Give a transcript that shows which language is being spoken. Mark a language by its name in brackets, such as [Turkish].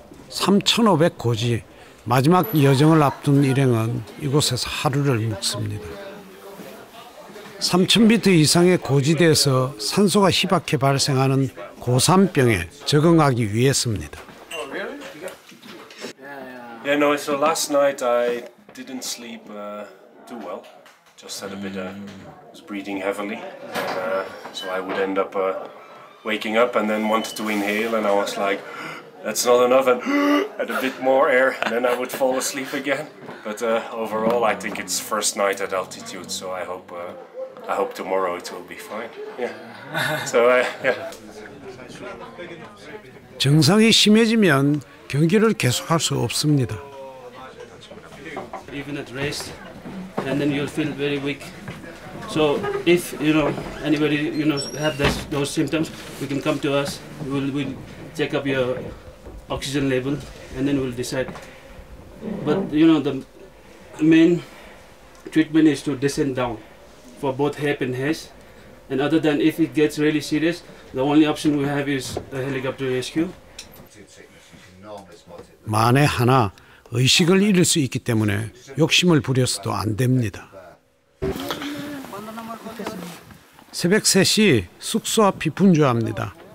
[Korean] (3,500) 고지 마지막 여정을 앞둔 일행은 이곳에서 하루를 묵습니다. 3,000m 이상의 고지대에서 산소가 희박해 발생하는 고산병에 적응하기 위해서입니다. [English] Yeah, no, so last night I didn't sleep too well. Just had a bit was breathing heavily. And, so I would end up waking up and then wanted to inhale and I was like, that's not enough, and had a bit more air, and then I would fall asleep again. But overall, I think it's first night at altitude, so I hope tomorrow it will be fine. Yeah. So yeah. [Korean] 증상이 심해지면 경기를 계속할 수 없습니다. [English] Even at rest, and then you'll feel very weak. So if anybody have those symptoms, you can come to us. We'll check up your oxygen level, and then we'll decide. But the main treatment is to descend down for both hip and head. And other than if it gets really serious, the only option we have is a helicopter rescue. [Korean] 만에 하나 의식을 잃을 수 있기 때문에 욕심을 부려서도 안 됩니다. 새벽 3시 숙소 앞이 분주합니다.